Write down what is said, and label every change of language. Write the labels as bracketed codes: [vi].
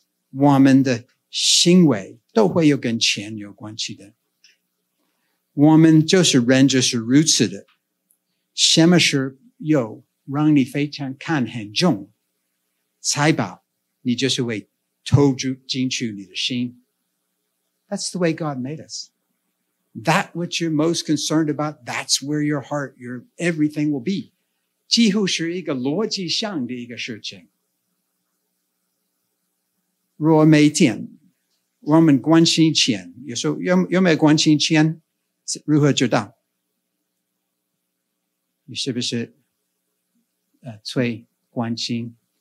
[zh] 我们的行为都会有跟钱有关系的。我们就是人就是如此的。什么是有让你非常看很重？财宝，你就是会投注进去你的心。 [en] That's the way God made us. That which you're most concerned about, that's where your heart, your everything will be. [zh] 几乎是一个逻辑上的一个事情。若每天我们关心钱，有时候有没有关心钱？如何知道？你是不是最关心？